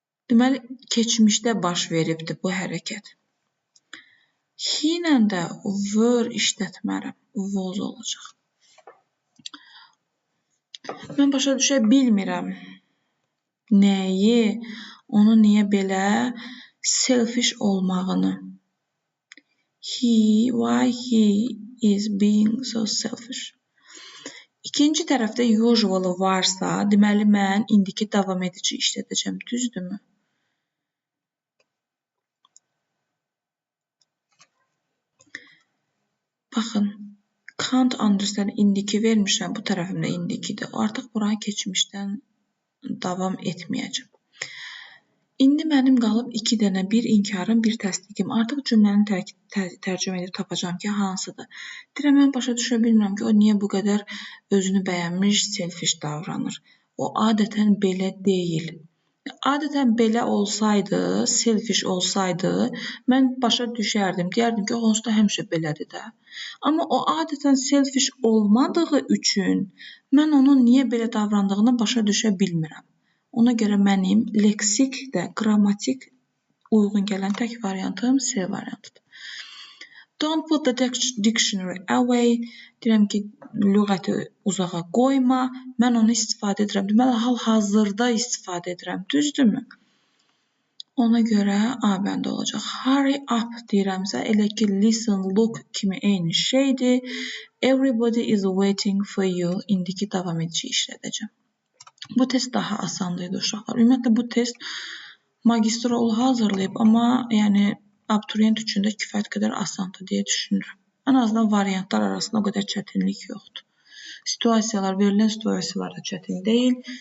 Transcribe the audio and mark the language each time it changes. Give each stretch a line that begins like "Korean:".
Azerbaijani: Deməli, keçmişdə baş veribdi bu hərəkət. He ilə də were işlətmərəm. Was olacaq. Mən başa düşə bilmirəm. Nəyi? Onu niyə belə selfish olmağını.
English: Why he is being so selfish.
Azerbaijani: İkinci tərəfdə usual varsa, deməli mən indiki davam edici işlədəcəm. Düzdürmü? Baxın, can't understand indiki vermişəm, bu tərəfimdə indikidir. Artıq buranı keçmişdən davam etməyəcəm. İndi mənim qalıb 2 dənə, bir inkarım, bir təsdiqim. Artıq cümləni tərcümə edib tapacağam ki, hansıdır. Deyirəm, mən başa düşə bilmirəm ki, o niyə bu qədər özünü bəyənmiş, selfish davranır. O adətən belə deyil. Adətən belə olsaydı, selfish olsaydı, mən başa düşərdim. Deyərdim ki, onsuz da həmişə belədir də. Amma o adətən selfish olmadığı üçün mən onun niyə belə davrandığını başa düşə bilmirəm. Ona görə mənim leksik də, qrammatik uyğun gələn tək variantım C variantıdır.
English: Don't put the dictionary away.
Azerbaijani: Deyirəm ki, lüğəti uzağa qoyma. Mən onu istifadə edirəm. Deməli, hal-hazırda istifadə edirəm. Düzdürmü? Ona görə A bəndə olacaq. Hurry up deyirəmsə, elə ki, listen, look kimi eyni şeydir.
English: Everybody is waiting for you.
Azerbaijani: İndiki davam edici işlədəcəm. Bu test daha asandır uşaqlar. Ümumiyyətlə, bu test magistrolu hazırlayıb, amma yəni abituriyent üçün də kifayət qədər asandır deyə düşünürəm. Ən azından variantlar arasında o qədər çətinlik yoxdur. Verilən situasiyalarda çətin deyil.